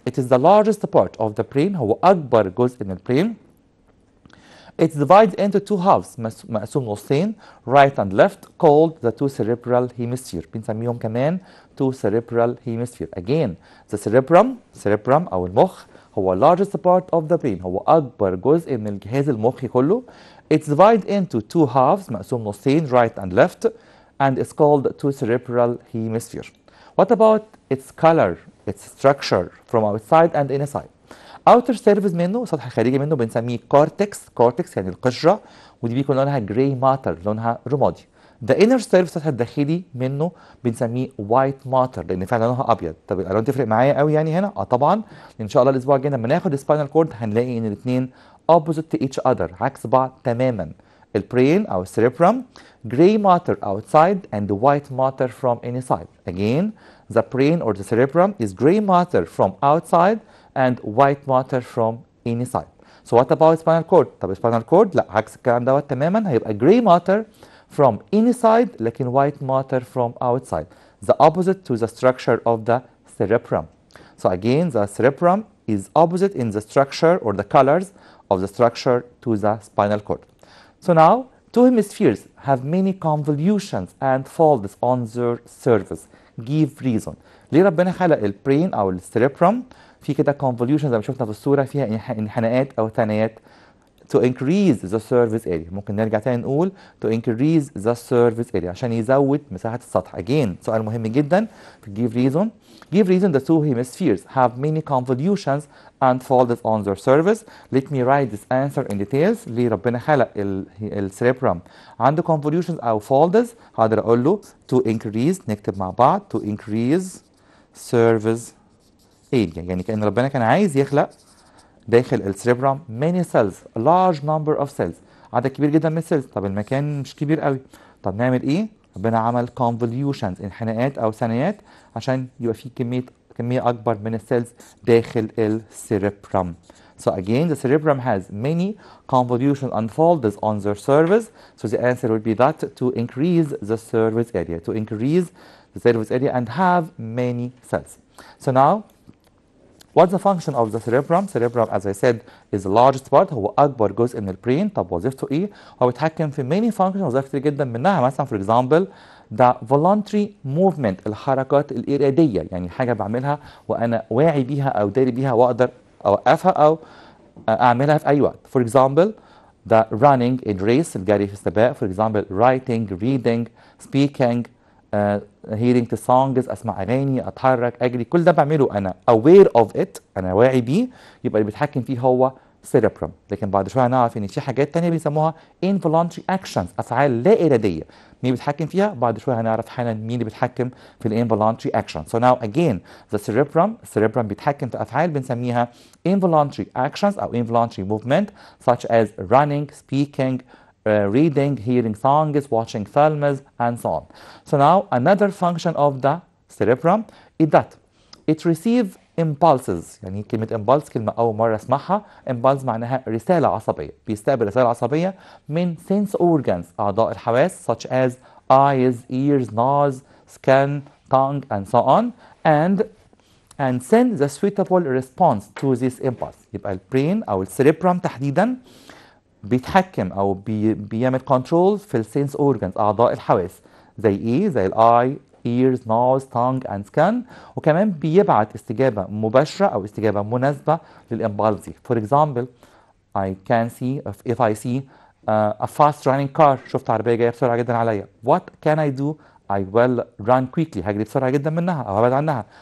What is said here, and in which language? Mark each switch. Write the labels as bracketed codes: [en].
[en] It is the largest part of the brain. [ar] هو أكبر جزء من البرين. [en] It's divided into two halves، [ar] مقسوم نصين [en] right and left called the two cerebral hemisphere. [ar] بنسميهم كمان [en] two cerebral hemisphere. Again the cerebrum [ar] أو المخ هو [en] largest part of the brain، [ar] هو أكبر جزء من الجهاز المخي كله. [en] It's divided into two halves، مقسوم نصين right and left, and it's called two cerebral hemisphere. What about its color, its structure from outside and inside? outer surface [ar] منه، سطح خارجي منه بنسميه cortex يعني القشرة، ودي بيكون لونها جراي ماتر، لونها رمادي. [en] the inner surface [ar] السطح الداخلي منه بنسميه [en] white matter [ar] لان فعلا لونها ابيض. طب الالوان تفرق معايا قوي يعني هنا؟ طبعا ان شاء الله الاسبوع الجاي لما ناخد سباينال كورد هنلاقي ان الاثنين [en] opposite to each other، [ar] عكس بعض تماما. البرين او السيربرم [en] gray matter outside and the white matter from inside. Again the brain or the cerebrum is gray matter from outside and white matter from inside. So what about spinal cord? طب spinal cord [ar] لا، عكس الكلام دوت تماما، هيبقى [en] gray matter from inside لكن white matter from outside. The opposite to the structure of the cerebrum. So again the cerebrum is opposite in the structure or the colors of the structure to the spinal cord. So now Two hemispheres have many convolutions and folds on their surface. Give reason. [ar] ليه ربنا خلق البرين او السيريبرم في كده convolution زي ما شفنا في الصورة فيها انحناءات او ثنايات [en] to increase the surface area. [ar] ممكن نرجع تاني نقول [en] to increase the surface area [ar] عشان يزود مساحة السطح. Again سؤال مهم جدا في [en] give reason. Give reason the two hemispheres have many convolutions and folds on their surface. Let me write this answer in details. ليه ربنا خلق السيريبرم عنده convolutions أو folds؟ هقدر أقول له to increase، نكتب مع بعض to increase surface area. يعني كأن ربنا كان عايز يخلق داخل السيريبرم many cells, a large number of cells، عدد كبير جدا من السيلز. طب المكان مش كبير قوي، طب نعمل ايه؟ ربنا عمل convolutions انحناءات او ثنايات عشان يبقى في كمية اكبر من السيلز داخل السيريبرم. So again the cerebrum has many convolutions and folds on their surface. So the answer would be that to increase the surface area, to increase the surface area and have many cells. So now what's the function of the cerebrum? Cerebrum as I said is the largest part، [ar] هو أكبر جزء من البرين. طب وظيفته إيه؟ هو بيتحكم في [en] many functions، [ar] وظائف كتير جدا منها مثلا [en] for example the voluntary movement، [ar] الحركات الإرادية، يعني حاجة بعملها وأنا واعي بيها أو داري بيها وأقدر أوقفها أو أعملها في أي وقت. [en] For example the running in race، [ar] الجري في السباق. [en] For example writing, reading, speaking, hearing to songs، [ar] اسمع اغاني، اتحرك، اجري، كل ده بعمله انا [en] aware of it، [ar] انا واعي بيه، يبقى اللي بيتحكم فيه هو cerebrum. لكن بعد شويه هنعرف ان في حاجات تانية بيسموها [en] involuntary actions، [ar] افعال لا اراديه. مين بيتحكم فيها؟ بعد شويه هنعرف حالا مين اللي بيتحكم في involuntary action. [en] So now again the cerebrum [ar] بيتحكم في افعال بنسميها [en] involuntary actions او involuntary movement such as running, speaking, reading, hearing songs, watching films, and so on. So now another function of the cerebrum is that it receives impulses. [ar] يعني كلمة impulse كلمة أول مرة أسمعها. [en] impulse [ar] معناها رسالة عصبية، بيستقبل رسالة عصبية من [en] sense organs، [ar] أعضاء الحواس [en] such as eyes, ears, nose, skin, tongue, and so on, and send the suitable response to this impulse. [ar] يبقى البرين أو السيريبرم تحديدا بيتحكم او بيعمل كنترول في السينس اورجانز، اعضاء الحواس، زي ايه؟ زي الاي، [en] ears, nose, tongue and skin، [ar] وكمان بيبعت استجابه مباشره او استجابه مناسبه للامبالس دي. [en] For example I can see if I see a fast running car، [ar] شفت عربيه جايه بسرعه جدا عليا، [en] what can I do؟ I will run quickly، [ar] هجري بسرعه جدا منها او هبعد عنها.